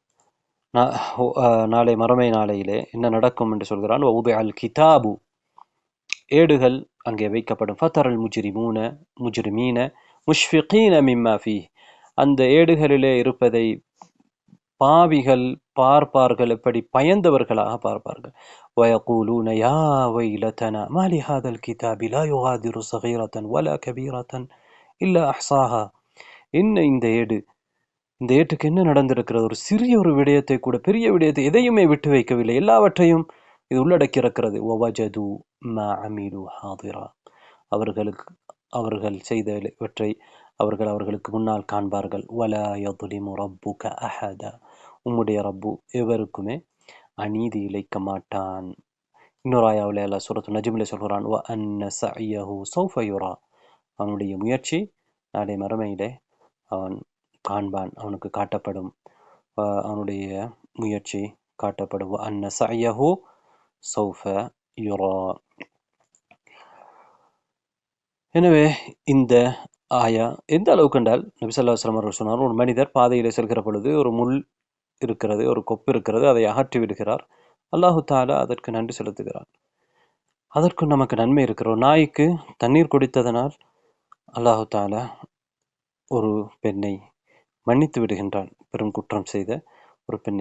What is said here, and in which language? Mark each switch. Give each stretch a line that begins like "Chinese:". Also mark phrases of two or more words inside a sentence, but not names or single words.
Tamil: நாளை மறுமை நாளையிலே என்ன நடக்கும் என்று சொல்கிறான்.
Arabic: ووضع الكتاب,
Tamil: ஏடுகள் அங்கே வைக்கப்படும்.
Arabic: فترى المجرمين مشفقين مما فيه,
Tamil: அந்த ஏடுகளிலே இருப்பதை பாவிகள் பார்ப்பார்கள், எப்படி பயந்தவர்களாக பார்ப்பார்கள்.
Arabic: وَيَقُولُونَ يَا وَيْلَتَنَا مَا لِهَذَا الْكِتَابِ لَا يُغَادِرُ صَغِيرَةً وَلَا كَبِيرَةً إِلَّا أَحْصَاهَا.
Tamil: என்ன இந்த ஏட்டுக்கு என்ன நடந்திருக்கிறது? ஒரு சிறிய ஒரு விடயத்தை கூட, பெரிய விடயத்தை எதையுமே விட்டு வைக்கவில்லை, எல்லாவற்றையும் இது உள்ளடக்கி இருக்கிறது.
Arabic: وَوَجَدُوا مَا عَمِلُوا حَاضِرًا,
Tamil: அவர்கள் செய்தவற்றை அவர்களுக்கு முன்னால் காண்பார்கள்.
Arabic: وَلَا يَظْلِمُ رَبُّكَ أَحَدًا,
Tamil: உம்முடைய ரப்பு எவருக்குமே அநீதி இழைக்க மாட்டான். இன்னொரு ஆயாவில் அல்லாஹ் சூரத்து நஜ்மிலே சொல்கிறான்,
Arabic: وَأَنَّ سَعْيَهُ سَوْفَ يُرَى,
Tamil: அவனுடைய முயற்சி நாளை மறுமையிலே அவன் காண்பான், அவனுக்கு காட்டப்படும், அவனுடைய முயற்சி காட்டப்படும்.
Arabic: وَأَنَّ سَعْيَهُ سَوْفَ يُرَى.
Tamil: எனவே இந்த ஆயா எந்த அளவுக்கு என்றால், நபி
Arabic: صلى الله عليه وسلم
Tamil: அவர்கள் சொன்னார், ஒரு மனிதர் பாதையிலே செல்கிற பொழுது ஒரு முள் இருக்கிறது, ஒரு கொப்பு இருக்கிறது, அதை அகற்றி விடுகிறார்.
Arabic: الله تعالى
Tamil: அதற்கு நன்றி செலுத்துகிறார். அதற்கு நமக்கு நன்மை இருக்கிற ஒரு நாய்க்கு தண்ணீர் குடித்ததனால்
Arabic: الله تعالى
Tamil: ஒரு பெண்ணை மன்னித்து விடுகின்றான், பெரும் குற்றம் செய்த ஒரு பெண்ணை.